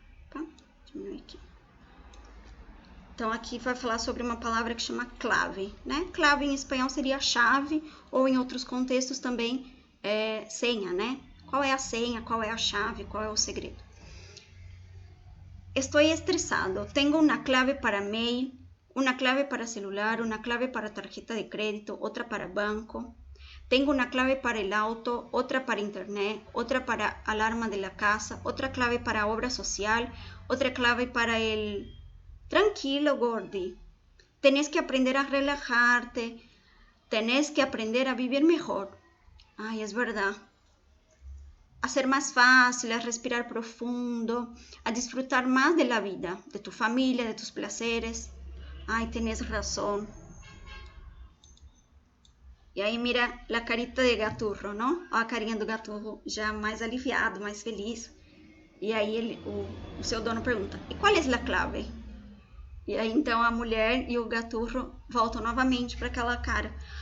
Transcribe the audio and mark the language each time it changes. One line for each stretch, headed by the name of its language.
Portuguese: Tá? Diminuir aqui. Então, aqui vai falar sobre uma palavra que chama clave, né? Clave em espanhol seria chave, ou em outros contextos também senha, né? Qual é a senha, qual é a chave, qual é o segredo?
Spanish: Estoy estresado. Tengo una clave para mail, una clave para celular, una clave para tarjeta de crédito, otra para banco. Tengo una clave para el auto, otra para internet, otra para alarma de la casa, otra clave para obra social, otra clave para el... Tranquilo, Gordy. Tenés que aprender a relajarte. Tenés que aprender a vivir mejor. Ay, es verdad. A ser más fácil, a respirar profundo, a disfrutar más de la vida, de tu familia, de tus placeres. Ay, tenés razón.
Portuguese: E aí
Spanish: mira a carita
Portuguese: de Gaturro, não? Ó a carinha do Gaturro já mais aliviado, mais feliz. E aí o seu dono pergunta, e qual é a clave? E aí então a mulher e o Gaturro voltam novamente para aquela cara.